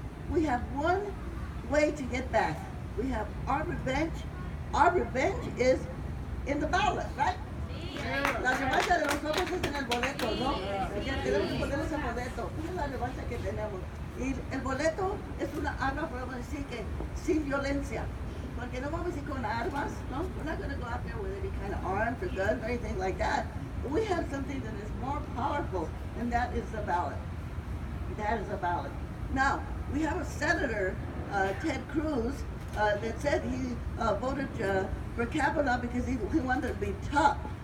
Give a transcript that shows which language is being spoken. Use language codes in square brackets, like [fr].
[en] We have one way to get back. We have our revenge. Our revenge is in the ballot, right? [es] La revancha de nosotros es en el boleto, ¿no? Ya tenemos que poner ese boleto. Esa es la revancha que tenemos. Y el boleto es una arma, podemos decir que sin violencia. Porque no vamos a ir con armas, no? [en] We're not going to go out there with any kind of arms or guns or anything like that. But we have something that is more powerful, and that is the ballot. That is a ballot. Now, we have a senator, Ted Cruz, that said he voted for Kavanaugh because he wanted to be tough.